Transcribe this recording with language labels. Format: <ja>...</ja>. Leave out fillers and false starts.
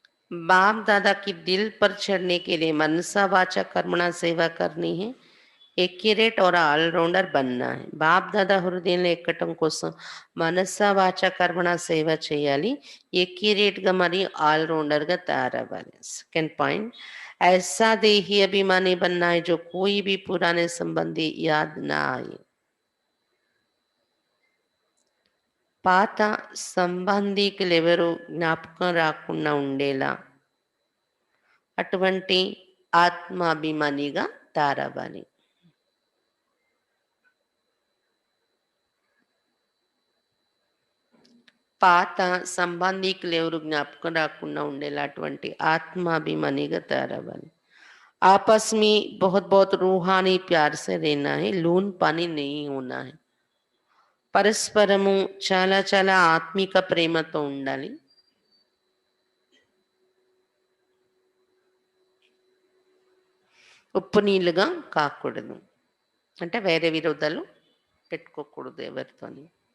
<hi>बाप दादा की दिल पर चढ़ने के लिए मनसा वाचा कर्मणा सेवा करनी है. एक्यूरेट और ऑलराउंडर बनना है.</hi> <te>బాప్ దాదా హృదయంలో ఎక్కటం కోసం మనసా వాచ కర్మణ సేవ చేయాలి. एक्यूरेट గా మరియు ఆల్రౌండర్ గా తయారవ్వాలి.</te> <hi>सेकंड पॉइंट, ऐसा देही अभिमानी बनना है जो कोई भी पुराने संबंधी याद ना आए.</hi> <te>పాత సంబంధికులెవరు జ్ఞాపకం రాకుండా ఉండేలా అటువంటి ఆత్మాభిమానిగా తయారవ్వాలి. పాత సంబంధికులు ఎవరు జ్ఞాపకం రాకుండా ఉండేలా అటువంటి ఆత్మాభిమానిగా తయారవ్వాలి.</te> <hi>आपस में बहुत बहुत रूहानी प्यार से रहना है. लून पानी नहीं होना है.</hi> <te>పరస్పరము చాలా చాలా ఆత్మిక ప్రేమతో ఉండాలి. ఉప్పు నీళ్ళుగా కాకూడదు. అంటే వేరే విరోధాలు పెట్టుకోకూడదు ఎవరితోని.</te>